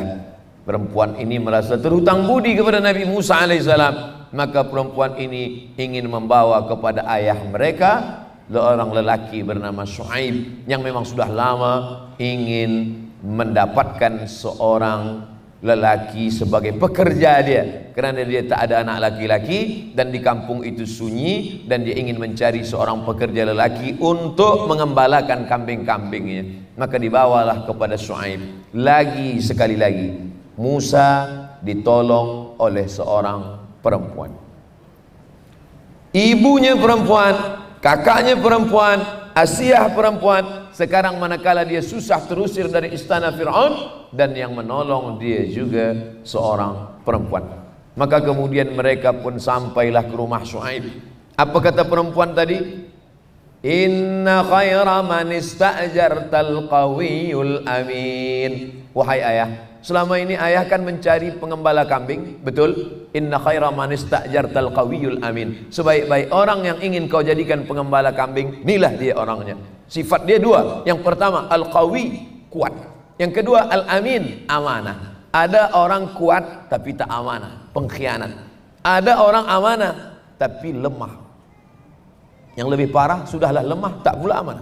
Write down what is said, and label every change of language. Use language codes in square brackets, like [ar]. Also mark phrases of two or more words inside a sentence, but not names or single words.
[ms] Perempuan ini merasa terhutang budi kepada Nabi Musa alaihissalam. Maka perempuan ini ingin membawa kepada ayah mereka seorang lelaki bernama Shu'aib, yang memang sudah lama ingin mendapatkan seorang lelaki sebagai pekerja dia, kerana dia tak ada anak laki-laki dan di kampung itu sunyi, dan dia ingin mencari seorang pekerja lelaki untuk mengembalakan kambing-kambingnya. Maka dibawalah kepada Shu'aib. Lagi sekali lagi Musa ditolong oleh seorang perempuan. Ibunya perempuan, kakaknya perempuan, Asiyah perempuan. Sekarang manakala dia susah terusir dari istana Fir'aun, dan yang menolong dia juga seorang perempuan. Maka kemudian mereka pun sampailah ke rumah Shu'aib. Apa kata perempuan tadi? [ar] إن خير من استأجرت القوي الأمين. [ms] Wahai ayah, selama ini ayah kan mencari pengembala kambing, betul? [ar] إن خير من استأجرت القوي الأمين. [ms] Sebaik-baik orang yang ingin kau jadikan pengembala kambing, inilah dia orangnya. Sifat dia dua. Yang pertama al-qawi, kuat. Yang kedua al-amin, amanah. Ada orang kuat tapi tak amanah, pengkhianat. Ada orang amanah tapi lemah. Yang lebih parah, sudahlah lemah tak pula amanah.